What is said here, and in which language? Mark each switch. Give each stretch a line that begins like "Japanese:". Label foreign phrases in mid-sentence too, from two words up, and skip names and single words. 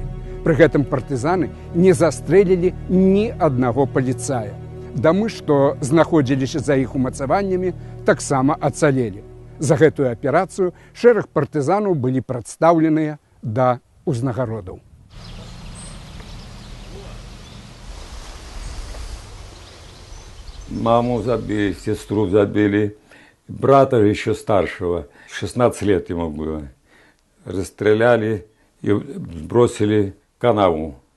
Belarusian: Пры гэтым партызаны не застрэлілі ні аднаго паліцая. Дамы, што знаходзіліся за іх умацаваннямі, таксама ацалелі. За гэтую аперацыю шэраг партызанаў былі прадстаўленыя да ўзнагародаў.
Russian: Маму забили, сестру забили. Брата еще старшего, 16 лет ему было, расстреляли и бросили в канаву.